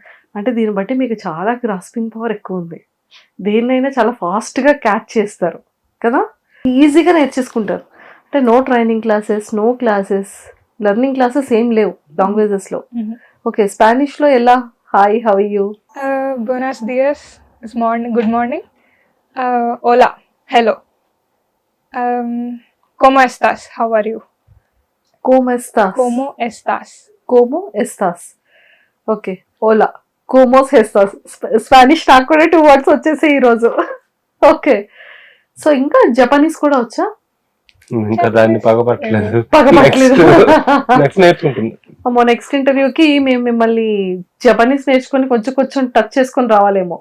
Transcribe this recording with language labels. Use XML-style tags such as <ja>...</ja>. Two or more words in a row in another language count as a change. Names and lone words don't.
<te>అంటే దీన్ని బట్టి మీకు చాలా</te> <en>grasping power</en> <te>ఎక్కువ ఉంది, దేన్నైనా చాలా ఫాస్ట్ గా క్యాచ్ చేస్తారు కదా, ఈజీగా నేర్చేసుకుంటారు. అంటే</te> <en>no training classes, no classes, learning classes</en> <te>ఏం లేవు లాంగ్వేజెస్ లో. ఓకే, స్పానిష్ లో ఎలా?</te> <en>Hi, how are you?</en> <es>buenos días,</es> <en>morning, good morning. Hola, hello.</en> <es>¿Cómo estás?</es> <en>How are you?</en> <es>¿Cómo estás? ¿Cómo estás? ¿Cómo estás? okay, hola, cómo estás.</es> <te>స్పానిష్ నాకు కూడా 2 words వచ్చేసాయి ఈరోజు. ఓకే, సో ఇంకా జపనీస్ కూడా వచ్చా? ఇంకా దాన్ని పగపట్టలేదు. నెక్స్ట్ నేర్చుకుంటుంది. అమ్మో, నెక్స్ట్ ఇంటర్వ్యూకి మేము మిమ్మల్ని జపనీస్ నేర్చుకొని కొంచెం టచ్ చేసుకొని రావాలేమో.</te>